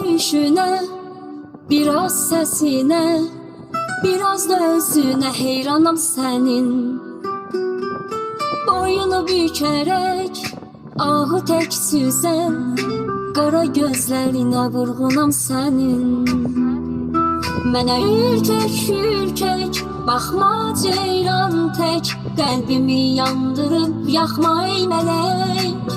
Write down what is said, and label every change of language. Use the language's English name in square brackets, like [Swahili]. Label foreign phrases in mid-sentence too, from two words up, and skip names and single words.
[Turkish] gülüşüne, biraz sesine, biraz da özüne heyranam senin. Boyunu bükerek ahu tek süzen, qara gözlerine vurğunam senin. [Azerbaijani] Mənə ürkək baxma ceyran tək, qəlbimi yandırıb yaxma ey mələk.